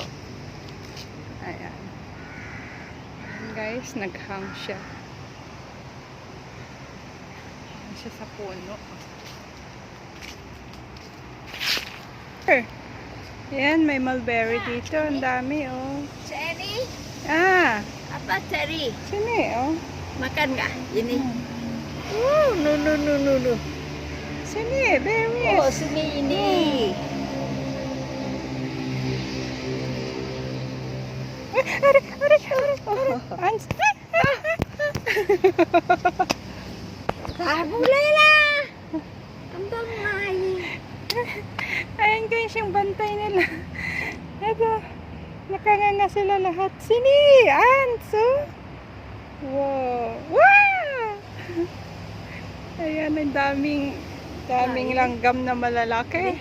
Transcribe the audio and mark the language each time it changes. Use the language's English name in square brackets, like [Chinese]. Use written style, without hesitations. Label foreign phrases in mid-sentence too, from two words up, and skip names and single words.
[Filipino] Ayan. Ayan guys, naghang siya. Naghang siya sa puno. Ayan, may mulberry dito. Ang dami, oh. Cherry? Ah. [Indonesian] Apa cherry? Sini, oh. Makan nggak? Ini. No. Sini, berries. Oh, sini ini. Ans. Mulai lah. Kembang naik. [Filipino] Ayan guys, yung bantay nila. Ito. Nakanganga sila lahat. [Indonesian] Sini, ants, oh. Wow. [Filipino] Ayan, ang daming langgam na malalaki.